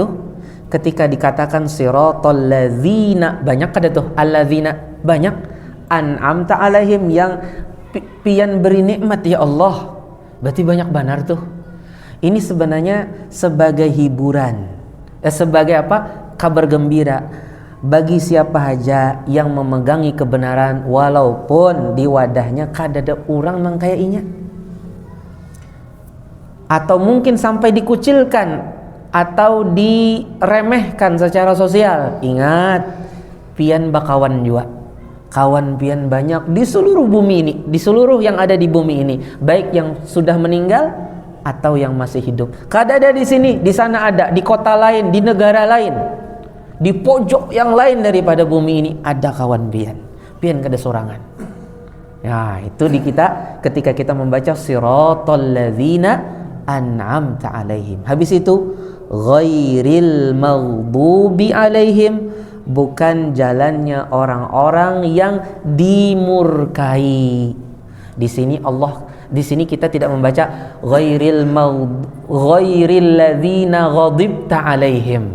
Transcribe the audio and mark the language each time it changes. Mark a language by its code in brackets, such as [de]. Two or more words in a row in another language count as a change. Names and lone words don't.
[bjn] Ketika dikatakan [ar] صراط الذين, [bjn] banyak kada tuh alladzina, banyak [ar] أنعمت عليهم, [bjn] yang pian beri nikmat ya Allah. [id] Berarti banyak benar tuh. Ini sebenarnya sebagai hiburan, sebagai apa? Kabar gembira bagi siapa saja yang memegangi kebenaran, [bjn] walaupun di wadahnya kada ada orang nang kaya inya, atau mungkin sampai dikucilkan atau diremehkan secara sosial. Ingat, pian bakawan juga, kawan pian banyak di seluruh bumi ini, di seluruh yang ada di bumi ini, baik yang sudah meninggal atau yang masih hidup. Kada ada di sini, di sana ada, di kota lain, di negara lain, di pojok yang lain daripada bumi ini ada kawan pian. Pian kada sorangan. Ya, itu di kita ketika kita membaca [ar] صراط الذين أنعمت عليهم. [id] Habis itu [ar] غير المغضوب عليهم, [id] bukan jalannya orang-orang yang dimurkai. Di sini kita tidak membaca [ar] غير الذين غضبت عليهم.